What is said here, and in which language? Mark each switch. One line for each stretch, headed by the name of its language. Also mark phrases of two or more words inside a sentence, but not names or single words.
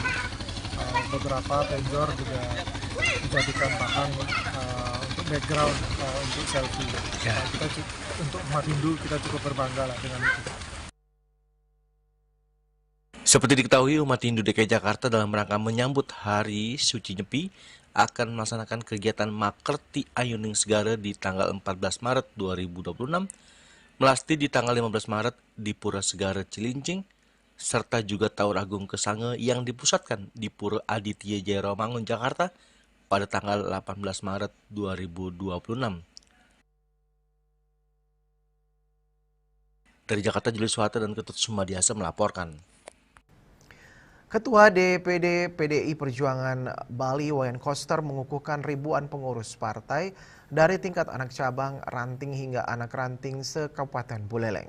Indonesian: Beberapa penjor juga dijadikan bahan untuk background untuk selfie. Kita untuk umat Hindu kita cukup berbangga lah dengan itu. Seperti diketahui, umat Hindu DKI Jakarta dalam rangka menyambut Hari Suci Nyepi akan melaksanakan kegiatan Makerti Ayuning Segara di tanggal 14 Maret 2026, Melasti di tanggal 15 Maret di Pura Segara Cilincing, serta juga Taur Agung Kesange yang dipusatkan di Pura Aditya Jaya Romangun, Jakarta pada tanggal 18 Maret 2026. Dari Jakarta, Julius Suhata dan Ketut Sumadiasa melaporkan. Ketua DPD PDI Perjuangan Bali Wayan Koster mengukuhkan ribuan pengurus partai dari tingkat anak cabang, ranting hingga anak ranting se-Kabupaten Buleleng.